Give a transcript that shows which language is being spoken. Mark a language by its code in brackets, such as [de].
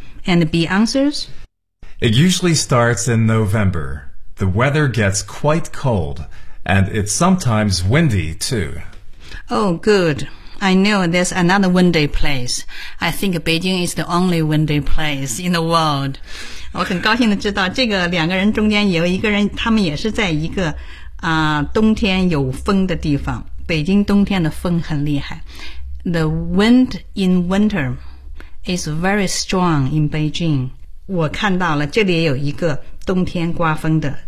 [en] And B answers? It usually starts in November. The weather gets quite cold and it's sometimes windy too. Oh, good. I know there's another windy place. I think Beijing is the only windy place in the world. [zh] 我很高兴地知道这个两个人中间有一个人，他们也是在一个、冬天有风的地方。北京冬天的风很厉害。 [en] The wind in winter is very strong in Beijing. [zh] 我看到了这里有一个冬天刮风的。